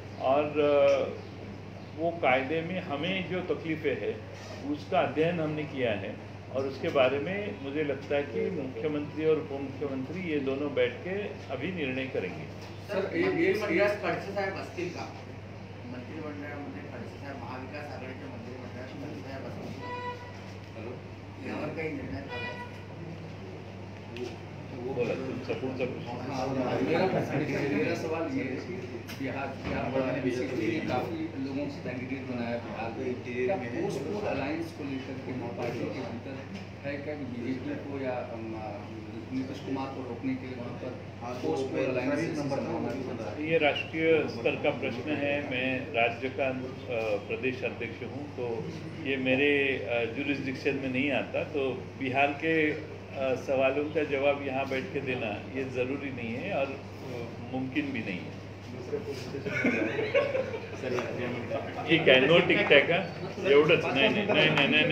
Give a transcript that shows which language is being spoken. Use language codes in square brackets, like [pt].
[hi] और वो कायदे में हमें जो तकलीफ़ें हैं उसका अध्ययन हमने किया है और उसके बारे में मुझे लगता है कि मुख्यमंत्री और उप मुख्यमंत्री ये दोनों बैठ के अभी निर्णय करेंगे। [mr] सर मंत्रिमंडळात खडसे साहेब असतील का? मंत्रिमंडळामध्ये खडसे साहेब महाविकास आघाडीच्या मंत्रिमंडळात खडसे साहेब असतील यावर काही निर्णय झाला? बोला तुमचा पुढचा प्रश्न। [hi] मेरा सवाल ये है कि बिहार बेसिकली काफ़ी लोगों से कैंडिडेट बनाया बिहार में, क्या पोस्ट पोल अलायंस को लेकर के पार्टी के भीतर है क्या कि बीजेपी को या नीतीश कुमार को रोकने के लिए वहाँ पर पोस्ट पोल अलायंस? ये राष्ट्रीय स्तर का प्रश्न है। मैं राज्य का प्रदेश अध्यक्ष हूँ, तो ये मेरे जुरिस्डिक्शन में नहीं आता। तो बिहार के सवालों का जवाब यहाँ बैठ के देना ये ज़रूरी नहीं है और मुमकिन भी नहीं है। [mr] ठीक आहे, नो टिकटॅक का एवढंच? नाही नाही नाही नाही नाही